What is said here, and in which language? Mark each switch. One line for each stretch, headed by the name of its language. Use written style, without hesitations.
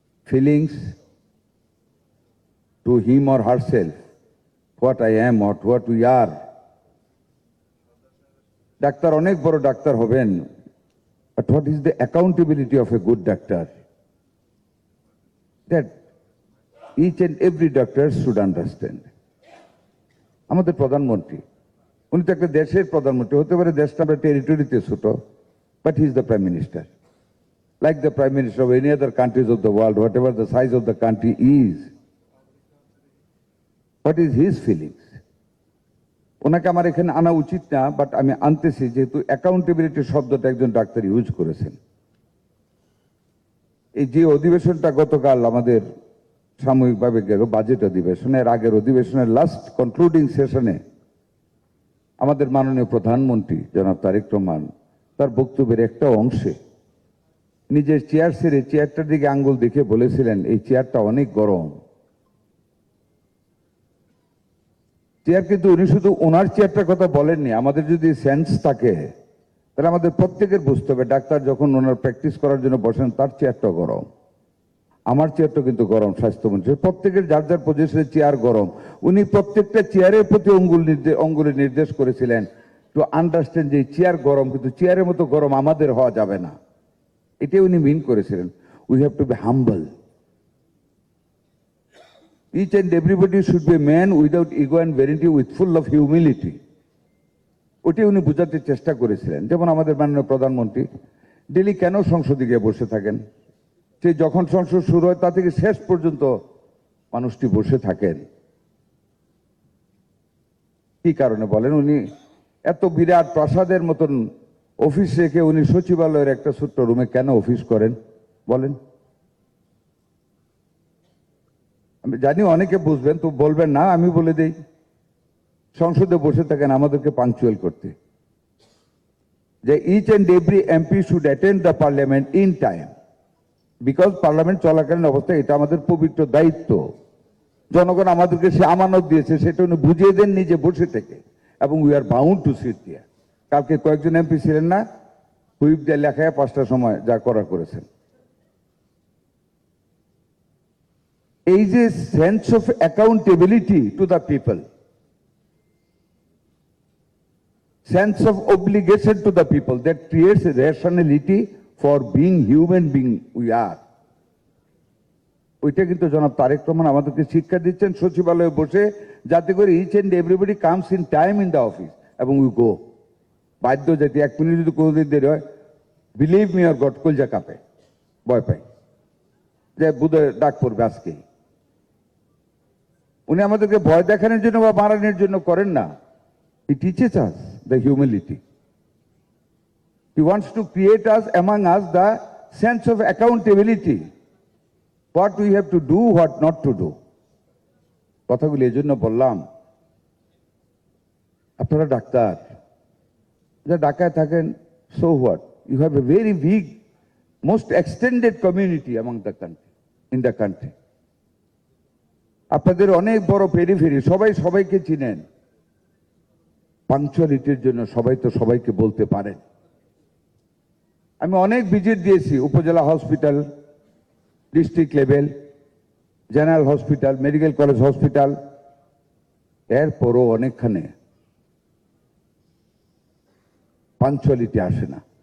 English: feelings to him or herself, what I am or what we are.
Bangla: Doctor অনেক বড় doctor হবেন,
English: but what is the accountability of a good doctor? That each and every doctor should understand.
Bangla: আমাদের প্রধানমন্ত্রী, উনি তো একটা দেশের প্রধানমন্ত্রী, হতে পারে দেশটা আমরা টেরিটরিতে ছোট,
English: but he is the prime minister. Like the prime minister of any other countries of the world, whatever the size of the country is. What is his feelings?
Bangla: ওনাকে আমার এখানে আনা উচিত না, বাট আমি আনতেছি যেহেতু অ্যাকাউন্টেবিলিটি শব্দটা একজন ডাক্তার ইউজ করেছেন। এই যে অধিবেশনটা গতকাল আমাদের সাময়িকভাবে গেল বাজেট অধিবেশনের আগের অধিবেশনের লাস্ট কনক্লুডিং সেশনে আমাদের মাননীয় প্রধানমন্ত্রী জনাব তারেক রহমান তার বক্তব্যের একটা অংশে নিজের চেয়ার ছেড়ে চেয়ারটার দিকে আঙ্গুল দেখে বলেছিলেন, এই চেয়ারটা অনেক গরম। চেয়ার কিন্তু উনি শুধু ওনার চেয়ারটার কথা বলেননি, আমাদের যদি সেন্স থাকে তাহলে আমাদের প্রত্যেকের বুঝতে হবে ডাক্তার যখন ওনার প্র্যাকটিস করার জন্য বসেন তার চেয়ারটা গরম, আমার চেয়ারটা কিন্তু গরম। স্বাস্থ্যমন্ত্রী প্রত্যেকের যার যার পজিশনের চেয়ার গরম। উনি প্রত্যেকটা চেয়ারের প্রতি অঙ্গুলে নির্দেশ করেছিলেন
English: to understand
Bangla: যে চেয়ার গরম, কিন্তু চেয়ারের মতো গরম আমাদের হওয়া যাবে না, এটাই উনি মিন করেছিলেন।
English: We have to be humble. Each and everybody should be a man without ego and vanity, with full of humility.
Bangla: ওটাই উনি বোঝাতে চেষ্টা করেছিলেন। যেমন আমাদের মাননীয় প্রধানমন্ত্রী ডেলি কেন সংসদে গিয়ে বসে থাকেন, সে যখন সংসদ শুরু হয় তা থেকে শেষ পর্যন্ত মানুষটি বসে থাকেন। কি কারণে বলেন? উনি এত বিরাট প্রাসাদের মতন অফিস রেখে উনি সচিবালয়ের একটা ছোট্ট রুমে কেন অফিস করেন বলেন? আমি জানি অনেকে বুঝবেন, তো বলবেন না, আমি বলে দেই। সংসদে বসে থাকেন আমাদেরকে পাংচুয়াল করতে, যে
English: each and every MP should attend the parliament in time, because
Bangla: parliament চলাকালীন অবস্থায় এটা আমাদের পবিত্র দায়িত্ব। জনগণ আমাদেরকে সে আমানত দিয়েছে, সেটা উনি বুঝিয়ে দেন নিজে বসে থেকে, এবং
English: We are bound to sit there.
Bangla: কালকে কয়েকজন এমপি ছিলেন না, হুইপ দিয়ে লেখায় 5টার সময় যা করার করেছেন। এই যে
English: Sense of accountability to the people, sense of obligation to the people, that creates a rationality for being human being we are.
Bangla: ওইটা কিন্তু জনাব তারেক রহমান আমাদেরকে শিক্ষা দিচ্ছেন সচিবালয়ে বসে, যাতে করে
English: each and everybody comes in time in the office
Bangla: এবং
English: We go.
Bangla: বাধ্য যেতে 1 মিনিট যদি কোনোদিন দেরি হয়,
English: believe me or God,
Bangla: কলজা কাঁপে, ভয় পাই যে বুধহয় ডাক পড়বে আজকেই। উনি আমাদেরকে ভয় দেখানোর জন্য বা মারানোর জন্য করেন না।
English: He teaches us the humility. He wants to create us among us the sense of accountability. What we have to do, what not to do.
Bangla: কথাগুলি এই জন্য বললাম, আপনারা ডাক্তার, যা ঢাকায় থাকেন,
English: so what? You have a very big, most extended community among the country, in the country.
Bangla: আপনাদের অনেক বড় পেরিফেরি, সবাই সবাইকে চিনেন। পাংচুয়ালিটির জন্য সবাই তো সবাইকে বলতে পারেন। আমি অনেক ভিজিট দিয়েছি, উপজেলা hospital, district level, general hospital, medical college hospital, এরপরও অনেকখানে পাংচুয়ালিটি আসে না।